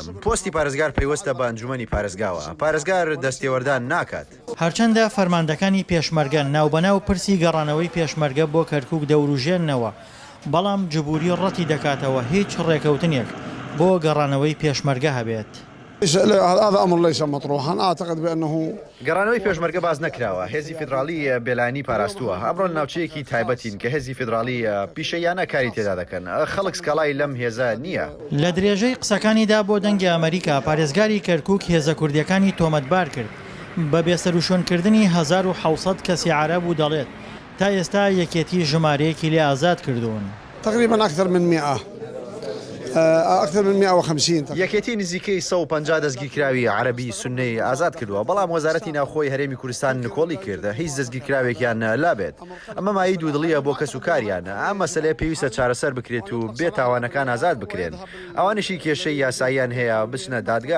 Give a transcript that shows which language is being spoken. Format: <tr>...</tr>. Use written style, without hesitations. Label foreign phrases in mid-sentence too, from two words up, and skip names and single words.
<ckb>پۆستی پارێزگار پەیوەستە بە ئەنجومەنی پارێزگاوە. پارێزگار دەستێوەردان ناکات. هەرچەندە فەرماندەکانی پێشمەرگە ناوبەناو پرسی گەڕانەوەی پێشمەرگە بۆ کەرکووک دەوروژێننەوە، بەڵام جبووری ڕەتی دەکاتەوە هیچ ڕێکەوتنێک بۆ گەڕانەوەی پێشمەرگە هەبێت.</ckb> <ar>هذا أمر ليس مطروحا أعتقد بأنه</ar> <ckb>گەڕانەوەی پێشمەرگە باز نەکراوە. هێزی فیدراالی بێلانی پاراستووە. ئەمڕۆ ناوچەیەکی تایبەتین کە هێزی فیدراالی پیشەیانە کاری تێدا دەکەن. خەڵک سکاڵای لەم هێزە نییە. لە درێژەی قسەکانیدا بۆ دەنگی ئەمریکا پارێزگاری کەرکووک هێزە کوردیەکانی تۆمەتبار کرد بە بێسەروشۆنکردنی 1600 کەسی عەرەب و دەڵێت تا ئێستا یەکێتی ژمارەیەکی لێ ئازاد کردوون.</ckb> <ar>تقريبا أكثر من 150</ar> <ckb>یەکێتی نزیکەی 150 دەستگیرکراوی عەرەبی سوننەی ئازاد کردووە، بەڵام وەزارەتی ناوخۆی هەرێمی کوردستان نکۆڵی کردە هیچ دەستگیرکراوێکیان لابێت. ئەمە مایی دوودڵیە بۆ کەس و کاریانە. ئەم مەسەلەیە پێویستە چارەسەر بکرێت و بێ تاوانەکان ئازاد بکرێن. ئەوانشی کێشەی یاساییان هەیە بچنە دادگا.</ckb>